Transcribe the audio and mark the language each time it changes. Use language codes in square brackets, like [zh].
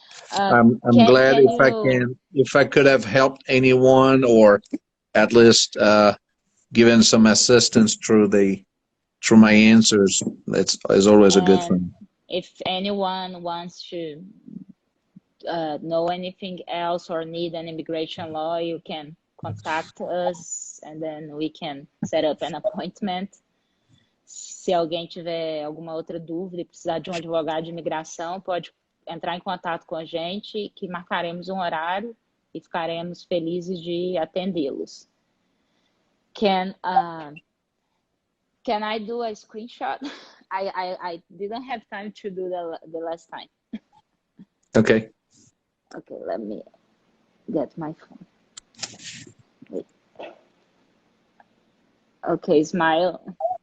[en] I'm glad if I could have helped anyone, or at least given some assistance through my answers. It's always a good thing. If anyone wants to know anything else or need an immigration law, you can contact us and then we can set up an appointment. [pt] Se alguém tiver alguma outra dúvida e precisar de um advogado de imigração, pode entrar em contato com a gente, que marcaremos um horário e ficaremos felizes de atendê-los. [en] Can I do a screenshot? I didn't have time to do the last time. Okay. Okay, let me get my phone. Wait. Okay, smile.